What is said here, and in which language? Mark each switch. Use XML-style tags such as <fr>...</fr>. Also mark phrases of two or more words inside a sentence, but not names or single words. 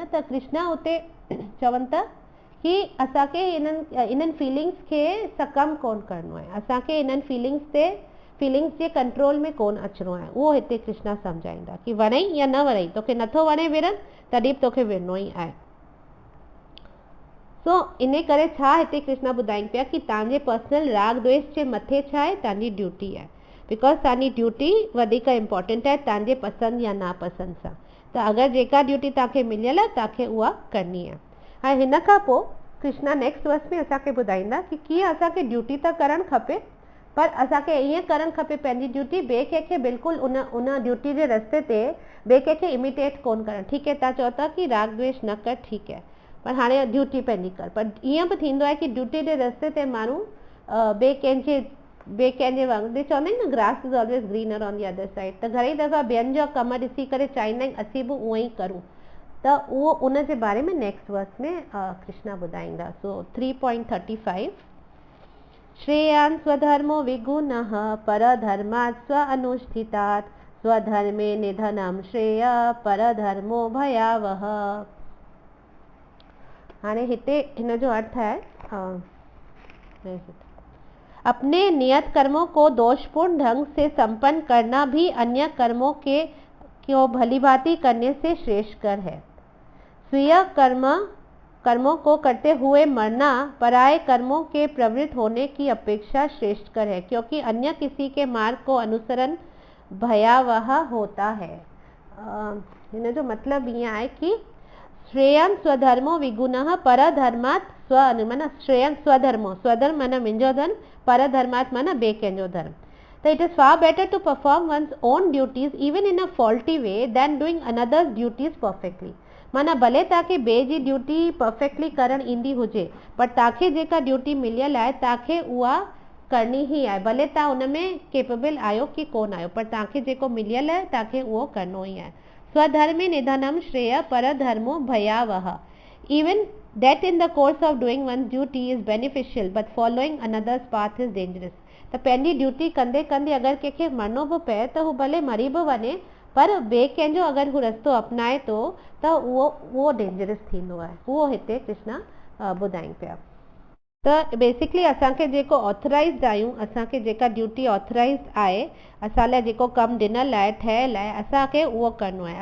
<sd>त कृष्णा हुते चवनि था कि असांखे इन्हनि फीलिंग्स खे सकम कोन करिणो आहे, असांखे इन्हनि फीलिंग्स जे कंट्रोल में कोन अचिणो आहे, उहो हिते कृष्णा सम्झाईंदा कि वणई या न वणई, तोखे नथो वणे विरन तॾहिं बि तोखे विढ़नो ई आहे। सो इन करे छा हिते कृष्णा ॿुधाइनि पिया कि तव्हांजे पर्सनल राग द्वेष जे मथे छा आहे, तव्हांजी ड्यूटी आहे, बिकॉज तव्हांजी ड्यूटी वधीक इम्पोर्टेंट आहे तव्हांजे पसंदि या नापसंदि सां। त अगरि जेका ड्यूटी तव्हांखे मिलियल आहे तव्हांखे उहा करणी आहे। हाणे हिन खां पोइ कृष्णा</sd> <en>next verse</en> <sd>में असांखे ॿुधाईंदा कि कीअं असांखे ड्यूटी त करणु खपे, पर असांखे ईअं करणु खपे पंहिंजी ड्यूटी, ॿिए कंहिंखे बिल्कुलु उन ड्यूटी जे रस्ते ते ॿिए कंहिंखे इमिटेट कोन करणु। ठीकु आहे, तव्हां चओ था कि राग द्वेष न कर, ठीकु आहे, पर हाणे ड्यूटी पंहिंजी कर, पर ईअं बि थींदो आहे कि ड्यूटी जे रस्ते ते माण्हू ॿिए कंहिंजे वांगुरु, चवंदा आहिनि न</sd> <en>grass is always greener on the other side,</en> <sd>त घणी दफ़ा ॿियनि जा कम ॾिसी करे चाहींदा आहिनि असीं बि उहो ई करूं, त उहो उन जे बारे में</sd> <en>next verse</en> <sd>में कृष्णा ॿुधाईंदा।</sd> <sa>सो 3.35 श्रेयान् स्वधर्मो विगुणः परधर्मात् स्व अनुष्ठितात् स्वधर्मे निधनं श्रेय परधर्मो भयावह।</sa> <sd>हाणे हिते हिन जो</sd> <hi>अर्थ है अपने नियत कर्मों को दोषपूर्ण ढंग से संपन्न करना भी अन्य कर्मों को भलीभांति करने से श्रेष्ठकर है। स्वीय कर्मों को करते हुए मरना पराये कर्मों के प्रवृत्त होने की अपेक्षा श्रेष्ठकर है, क्योंकि अन्य किसी के मार्ग को अनुसरण भयावह होता है।</hi> <sd>इन जो मतलब ये है कि</sd> <sa>श्रेयं स्वधर्मो विगुणः परधर्मात्</sa> <sd>माना</sd> <sa>श्रेयं स्वधर्मो,</sa> <sd>स्वधर्म माना मुंहिंजो धर्म, परधर्मात् माना ॿिए कंहिंजो धर्म।</sd> <en>So it is far better to perform one's own duties even in a faulty way than doing another's duties perfectly.</en> <sd>माना भले तव्हांखे ॿिए जी ड्यूटी परफेक्टली करणु ईंदी हुजे, पर तव्हांखे जेका ड्यूटी मिलियल आहे तव्हांखे उहा करणी ई आहे, भले तव्हां उन में केपेबल आहियो कि कोन आहियो, पर तव्हांखे जेको मिलियल आहे तव्हांखे उहो करिणो ई आहे।</sd> <sa>स्वधर्मे निधनम श्रेय परधर्मो भयावह।</sa> <en>Even that in the course of doing one's duty is beneficial, but following another's path is dangerous.</en> <sd>त पंहिंजी ड्यूटी कंदे कंदे अगरि कंहिंखे मरणो बि पए त हू भले मरी बि वञे, पर ॿिए कंहिंजो अगरि हू रस्तो अपनाए थो त उहो डेंजरस थींदो आहे, उहो हिते कृष्णा ॿुधाइनि पिया। त बेसिकली असांखे जेको ऑथराइज़्ड आहियूं, असांखे जेका ड्यूटी ऑथराइज़्ड आहे, असां लाइ जेको कमु ॾिनल आहे ठहियल आहे, असांखे उहो करिणो आहे।</sd>